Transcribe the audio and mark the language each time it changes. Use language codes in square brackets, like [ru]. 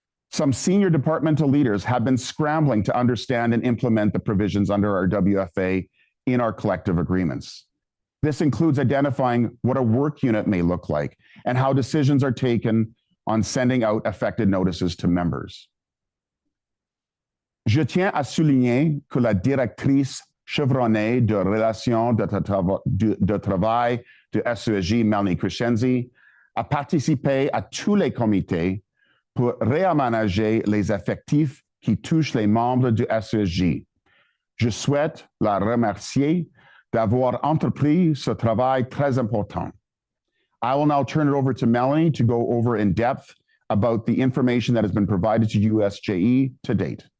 [en] Some senior departmental leaders have been scrambling to understand and implement the provisions under our WFA in our collective agreements. This includes identifying what a work unit may look like and how decisions are taken on sending out affected notices to members. [fr] Je tiens à souligner que la directrice chevronnée de relations de travail de SESJ, Melanie Crescenzi, a participé à tous les comités pour réaménager les effectifs qui touchent les membres du SESJ. Je souhaite la remercier d'avoir entrepris ce travail très important. [en] I will now turn it over to Melanie to go over in depth about the information that has been provided to USJE to date.